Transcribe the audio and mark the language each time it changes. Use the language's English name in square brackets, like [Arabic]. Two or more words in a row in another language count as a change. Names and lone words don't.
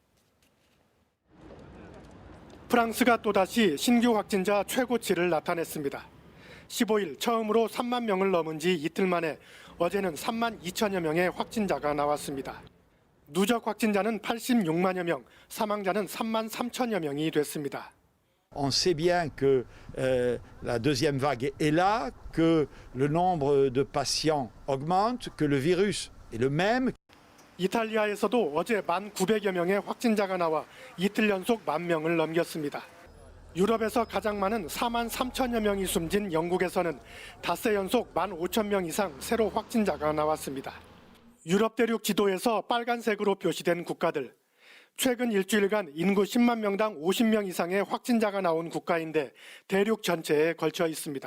[Korean] 프랑스가 또다시 신규 확진자 최고치를 나타냈습니다. 15일 처음으로 3만 명을 넘은 지 이틀 만에 어제는 3만 2천여 명의 확진자가 나왔습니다. 누적 확진자는 86만여 명, 사망자는 3만 3천여 명이 됐습니다. [French] On sait bien que la deuxième vague est là, que le nombre de patients augmente, que le virus est le même. [Korean] 이탈리아에서도 어제 1,900여 명의 확진자가 나와 이틀 연속 10,000명을 넘겼습니다. 유럽에서 가장 많은 4만 3천여 명이 숨진 영국에서는 닷새 연속 15,000명 이상 새로 확진자가 나왔습니다. 유럽 대륙 지도에서 빨간색으로 표시된 국가들, 최근 일주일간 인구 10만 명당 50명 이상의 확진자가 나온 국가인데 대륙 전체에 걸쳐 있습니다.